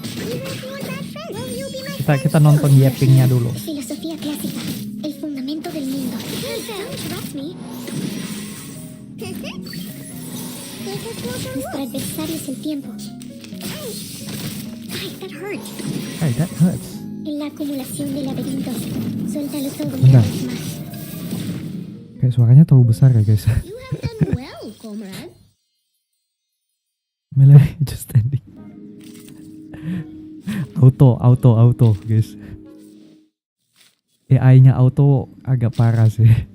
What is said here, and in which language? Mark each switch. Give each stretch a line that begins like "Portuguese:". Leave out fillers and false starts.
English: Even if you are bad friends, will you be my
Indonesian: Kita nonton yappingnya dulu.
Spanish: filosofía clásica, el fundamento del mundo.
English: Hey, don't interrupt me.
Spanish: Nuestro adversario es el tiempo.
English: Ay, that hurt. Hey, that hurts.
Spanish: En la acumulación de laberintos, suéltalo todo
Indonesian: Bentar.
Spanish: una vez más.
Indonesian: Kayak suaranya terlalu besar ya guys.
English: You have done well, comrade. Melody just ending.
Indonesian: Auto guys. AI-nya auto agak parah sih.